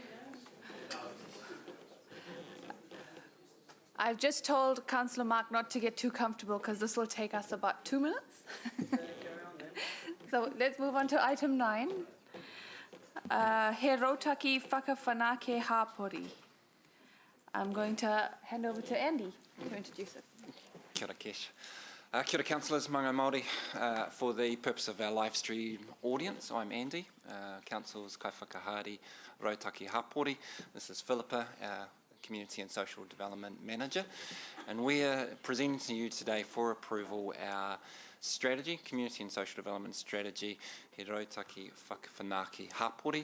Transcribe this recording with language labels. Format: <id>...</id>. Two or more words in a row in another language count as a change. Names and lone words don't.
<en>I've just told Councillor Mark not to get too comfortable because this will take us about 2 minutes. So let's move on to item 9. He Rotaki Whakawhanake Hapori. I'm going to hand over to Andy to introduce it.</en> <mi>Kia ora, Kesh. Kia ora, councillors, Mangai Māori.</mi> <en>For the purpose of our live stream audience, I'm Andy, councillors</en> <mi>Kai Whakahari, Rotaki Hapori.</mi> <en>This is Philippa, our Community and Social Development Manager, and we're presenting to you today for approval our strategy, Community and Social Development Strategy, He Rotaki Whakawhanake Hapori.</en>